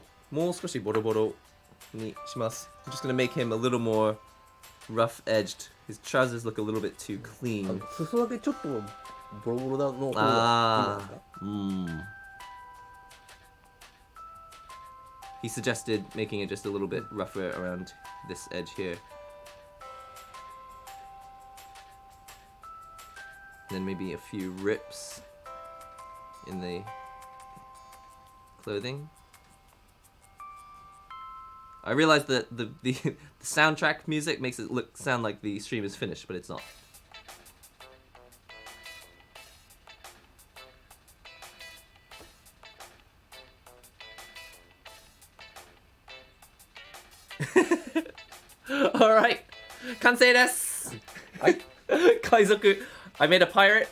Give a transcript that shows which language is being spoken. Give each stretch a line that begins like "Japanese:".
Japanese: もう少しボロボロにします。
English: I'm just gonna make him a little more rough-edged. His trousers look a little bit too clean.
Japanese: 裾だけちょっとボロボロだの方がいいですか？
English: He suggested making it just a little bit rougher around this edge here. Then maybe a few rips in the clothing. I realized that the soundtrack music makes it sound like the stream is finished, but it's not.
Japanese: Alright, 完成です。はい。
English: 海賊 I made a pirate.